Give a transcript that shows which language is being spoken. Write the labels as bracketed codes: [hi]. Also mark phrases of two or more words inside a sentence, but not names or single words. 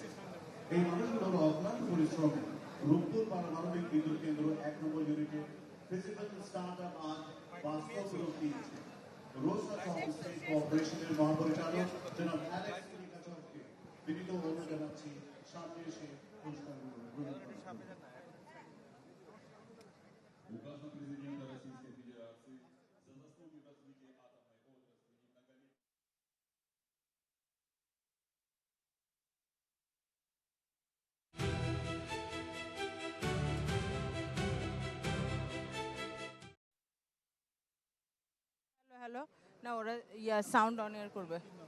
[bn] এই মানুষগুলোর অক্লান্ত পরিশ্রমে রূপপুর পারমাণবিক বিদ্যুৎ কেন্দ্র ১ নম্বর ইউনিটের [en] physical startup [bn] আজ বাস্তব রূপ দিয়েছে। রোসা স্টেট কর্পোরেশনের মহাপরিচালক জনাব অ্যালেক্স লিকাচভকে বিনীত অনুরোধ জানাচ্ছি সামনে এসে পুরস্কারগুলো গ্রহণ করুন। [ru] Указом президента Российской Федерации за заслуги в развитии атомной отрасли и многолетней [bn] হ্যালো না, ওরা [en] sound on air [bn] করবে।